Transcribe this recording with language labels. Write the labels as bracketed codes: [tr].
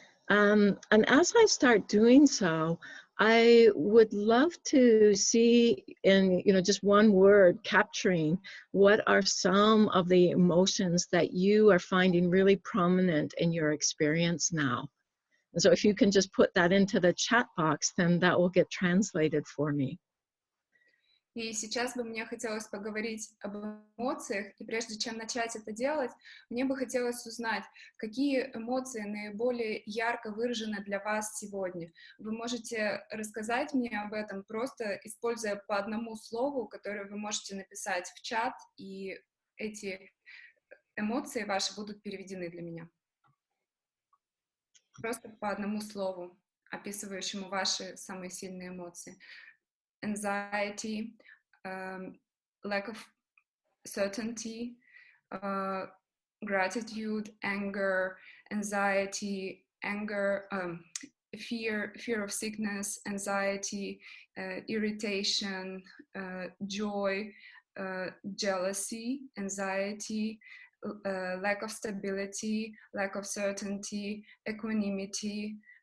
[en] And as I start doing so, I would love to see in, just one word capturing what are some of the emotions that you are finding really prominent in your experience now. And so if you can just put that into the chat box, then that will get translated for me. [ru] и сейчас бы мне хотелось поговорить об эмоциях, и прежде чем начать это делать, мне бы хотелось узнать, какие эмоции наиболее ярко выражены для вас сегодня. Вы можете рассказать мне об этом, просто используя по одному слову, которое вы можете написать в чат, и эти эмоции ваши будут переведены для меня. Просто по одному слову. описывающему ваши самые сильные эмоции. [en] Anxiety, lack of certainty, gratitude, anger, anxiety, anger, fear of sickness, anxiety, irritation, joy, jealousy, anxiety, lack of stability, lack of certainty, equanimity,